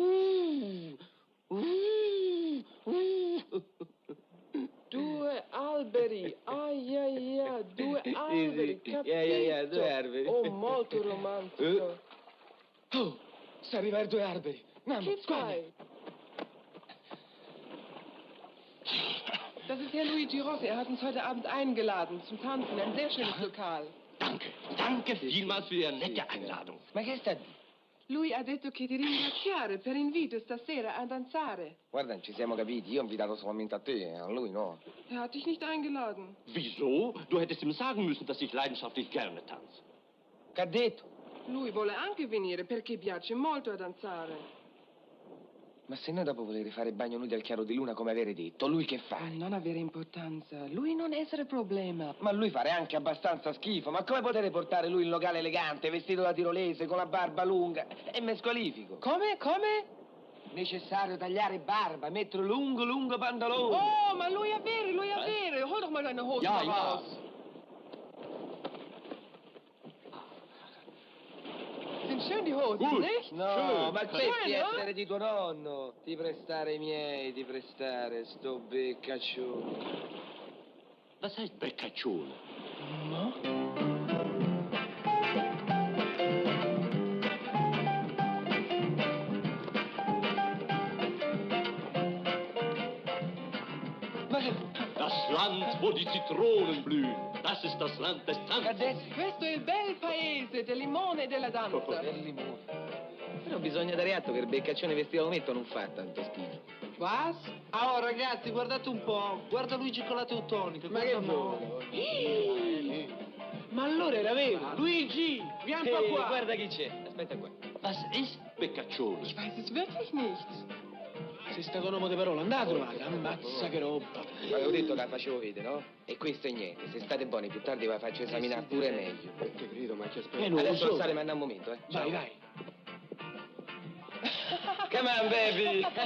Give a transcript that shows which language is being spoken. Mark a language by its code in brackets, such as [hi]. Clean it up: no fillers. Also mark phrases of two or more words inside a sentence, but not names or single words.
[it] 2 alberi, 2 alberi, sì. capito? 2 alberi. Oh, molto romantico. Oh, sta arrivando 2 alberi. Mamma, Che fai? [de] Das ist Herr Luigi Rossi. Er hat uns heute Abend eingeladen zum Tanzen. Ein sehr schönes Lokal. Danke vielmals für Ihre nette Einladung. [it] Ma che sta di? Lui ha detto che ti ringraziare per l'invito stasera a danzare. Guarda, ci siamo capiti. Io ho invitato solamente a te, a lui no. [de] Er hat dich nicht eingeladen. Wieso? Du hättest ihm sagen müssen, dass ich leidenschaftlich gerne tanze. [it] Che ha detto? Lui vuole anche venire perché piace molto a danzare. Ma se noi dopo volere fare il bagno nudi al chiaro di luna come avere detto, lui che fa? Non avere importanza. Lui non essere problema. Ma lui fare anche abbastanza schifo. Ma come potete portare lui in locale elegante, vestito da tirolese, con la barba lunga? È mescolifico. Come? Come? Necessario tagliare barba, mettere lungo pantalone. Oh, ma lui è vero, lui è vero. [de] Hol doch mal deine Hose Ja, raus. Sind schön die Hosen, nicht? [it] No, [de] Schön. [it] ma [de] Schön, [it] questi no? essere di tuo nonno. Ti prestare i miei, ti prestare, sto beccaccione. [de] Was heißt Beccaccione? Das Land, wo die Zitronen blühen. Das ist das Land des Tanzes. [it] Questo è il bel paese del limone e della danza. Del limone. Però bisogna dare atto che il beccaccione vestito ometto non fa tanto schifo. [de] Was? [it] Oh, ragazzi, guardate un po'. Guarda Luigi con la teutonica. Ma che vuole? Ma allora era vero. Luigi, vieni un po' qua. Guarda chi c'è. Aspetta qua. [de] Was ist Beccaccione? Ich weiß es wirklich nicht. [it] Sei stato un uomo di parola, andate a trovare. Ammazza che roba. Ma avevo detto che la facevo vedere, no? E questo è niente. Se state buoni più tardi ve la faccio esaminare pure meglio. Che grido, ma ci aspetta. non lo Adesso so. lo sale, manda un momento, Ciao. Vai. [en] Come on, baby?